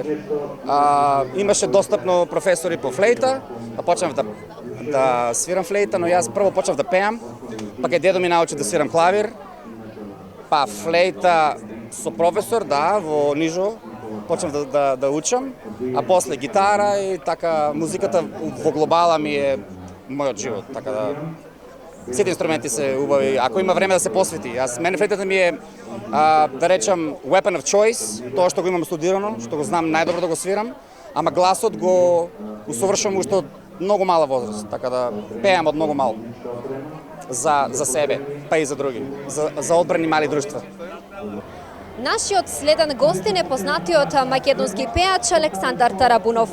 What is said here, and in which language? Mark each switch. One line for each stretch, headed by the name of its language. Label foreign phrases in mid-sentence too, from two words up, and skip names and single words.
Macedonian: Имаше достапно професори по флейта, па почнав да свирам флейта, но јас прво почнав да пеам, па кај дедо ми научи да свирам клавир, па флейта со професор, да, во Нижо, почнав да учам, а после гитара и така музиката во глобала ми е мојот живот, така да сите инструменти се убави, ако има време да се посвети. Мене флейтата ми е, да речам,
English: weapon of choice,
Macedonian: тоа што го имам студирано, што го знам најдобро да го свирам, ама гласот го усовршувам уште од многу мала возраст, така да пеам од многу мал за себе, па и за други, за одбрани мали друштва. Нашиот следен гостин е познатиот македонски пеач Александар Тарабунов.